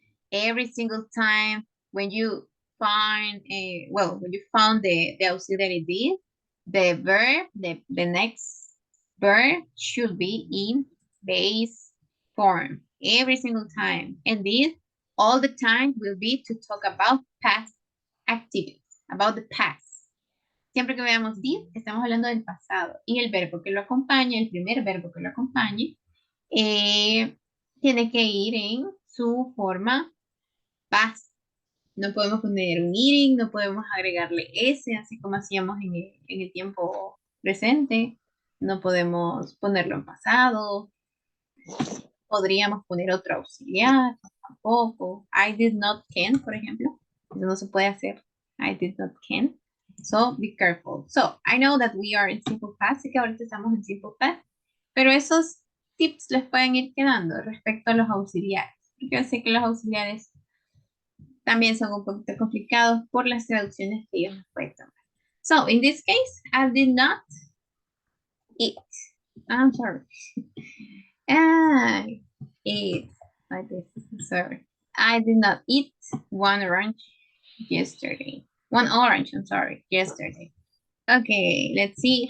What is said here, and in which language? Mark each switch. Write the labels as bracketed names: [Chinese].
[English] Every single time when you find when you found the auxiliary did, the verb, the next verb should be in base form every single time. And this all the time will be to talk about past activities, about the past. [Spanish] Siempre que veamos did, estamos hablando del pasado. Y el verbo que lo acompaña, el primer verbo que lo acompañe, tiene que ir en su forma past. No podemos poner un eating, no podemos agregarle S, así como hacíamos en el tiempo presente. No podemos ponerlo en pasado. Podríamos poner otro auxiliar, tampoco. [English] I did not can, [Spanish] por ejemplo. Eso no se puede hacer. [English] I did not can. So, be careful. So, I know that we are in simple past, [Spanish] así que ahorita estamos en [English] simple past. [Spanish] Pero esos tips les pueden ir quedando respecto a los auxiliares. Porque yo sé que los auxiliares también son un poquito complicados por las traducciones que ellos nos pueden tomar. [English] So, in this case, I did not eat. I'm sorry. I ate like this. Sorry. I did not eat one orange yesterday. One orange, I'm sorry, yesterday. Okay, let's see.